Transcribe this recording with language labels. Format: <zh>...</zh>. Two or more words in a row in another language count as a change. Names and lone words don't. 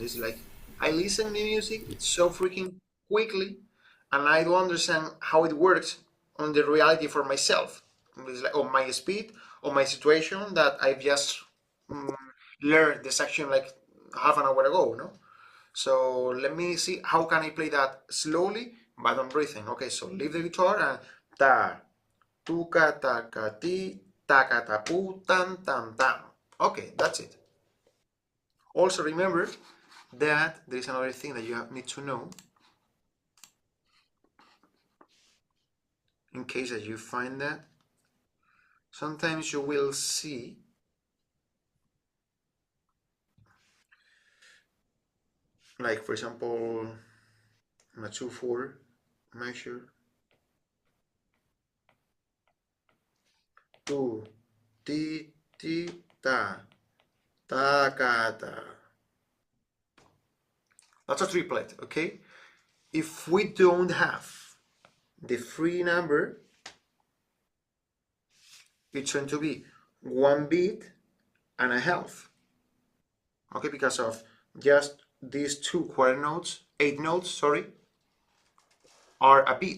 <en>It's like I listen to music, it's so freaking quickly, and I don't understand how it works on the reality for myself. It's like on my speed, on my situation that I've just learned the section like half an hour ago, no? So let me see how can I play that slowly but on breathing. Okay, so leave the guitar and ta, tuka, taka, ti, taka, tapu, tam, tam, tam. Okay, that's it. Also remember that there is another thing that you need to know in case that you find that. Sometimes you will see like for example a 2/4 measure, tu, ti, ti, ta, ta, ka, ta. That's a triplet, okay? If we don't have the free number, it's going to be 1 beat and a half, okay? Because of just these 2 quarter notes, 8 notes, sorry, are a beat.</en>